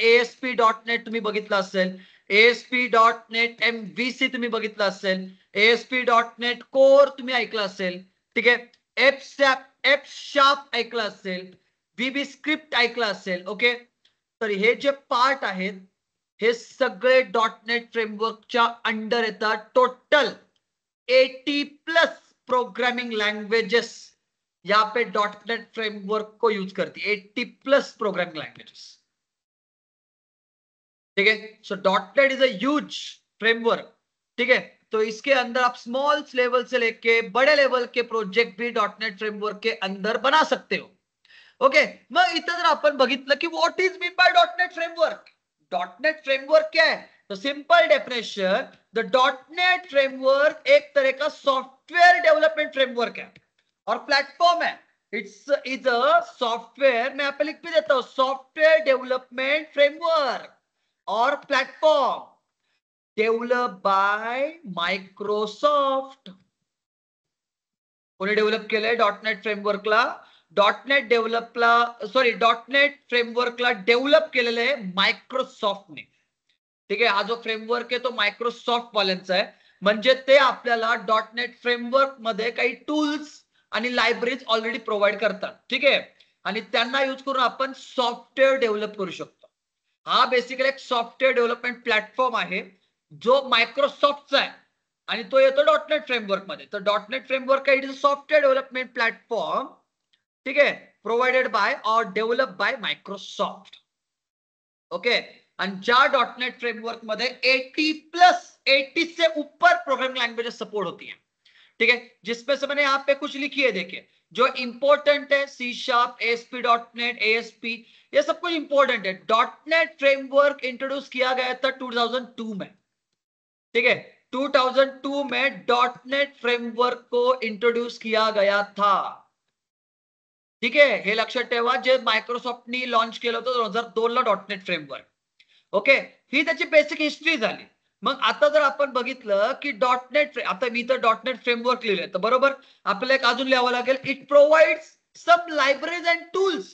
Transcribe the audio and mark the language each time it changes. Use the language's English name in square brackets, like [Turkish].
[Marathi] ASP.NET तुम्ही बघितलं असेल, ASP.NET MVC तुम्ही बघितलं असेल, ASP.NET कोर तुम्ही ऐकलं असेल. ठीक आहे, F# ऐकलं असेल, VB स्क्रिप्ट ऐकलं असेल. ओके, तर हे जे पार्ट आहेत हे सगळे .NET फ्रेमवर्कच्या अंडर येतात. [Hindi] टोटल 80+ प्रोग्रामिंग लँग्वेजेस यहाँ पे .NET फ्रेमवर्क को यूज करती है. [English] 80+ programming languages. [Hindi] ठीक है, [English] So .NET is a huge framework. [Hindi] ठीक है, तो इसके अंदर आप स्मॉल लेवल से लेके बड़े लेवल के प्रोजेक्ट भी .NET फ्रेमवर्क के अंदर बना सकते हो. [Marathi] ओके, मग इथं जर आपण बघितलं की [English] What is mean by .NET framework. [Hindi] .NET framework क्या है? तो simple definition, the .NET framework एक तरह का सॉफ्टवेयर डेवलपमेंट फ्रेमवर्क है और प्लेटफॉर्म है. [English] it's is a software, [Hindi] मैं यहाँ पे लिख भी देता हूं, सॉफ्टवेयर डेवलपमेंट फ्रेमवर्क और प्लेटफॉर्म [English] Develop by Microsoft. [Marathi] कोणी डेव्हलप केलंय .NET फ्रेमवर्कला? .NET फ्रेमवर्कला डेव्हलप केलेलं आहे मायक्रोसॉफ्टने. ठीक आहे, हा जो फ्रेमवर्क आहे तो मायक्रोसॉफ्ट वाल्यांचा आहे. म्हणजे ते आपल्याला .NET फ्रेमवर्क मध्ये काही टूल्स आणि लायब्ररीज ऑलरेडी प्रोव्हाइड करतात. ठीक आहे, आणि त्यांना यूज करून आपण सॉफ्टवेअर डेव्हलप करू शकतो. हा बेसिकली एक सॉफ्टवेअर डेव्हलपमेंट प्लॅटफॉर्म आहे जो मायक्रोसॉफ्टचा आहे आणि तो येतो .NET फ्रेमवर्क मध्ये. तर .NEट framework [English] It is software development platform. [Marathi] ठीक आहे, [English] provided by [Marathi] और डेव्हलप बाय मायक्रोसॉफ्ट. ओके, आणि ज्या [Hindi] .NEट फ्रेमवर्क मध्ये 80 से ऊपर प्रोग्रामिंग लैंग्वेजेस सपोर्ट होती है. ठीक है, जिसमें से मैंने यहाँ पे कुछ लिखी है, देखिए जो इंपॉर्टेंट है, C#, ASP.NET, ASP, ये सब कुछ इंपॉर्टेंट है. .NEट फ्रेमवर्क इंट्रोड्यूस किया गया था 2002 में. ठीक है, 2002 में .NEट फ्रेमवर्क को इंट्रोड्यूस किया गया था. [Marathi] ठीक आहे, हे लक्षात ठेवा, जे मायक्रोसॉफ्टनी लॉन्च केलं होतं 2002 ला .NEट फ्रेमवर्क. ओके, ही त्याची बेसिक हिस्ट्री झाली. मग आता जर आपण बघितलं की .NEट, आता मी तर .NEट फ्रेमवर्क लिहिलंय, तर बरोबर आपल्याला एक अजून लिहावं लागेल, [English] It provides some libraries and tools.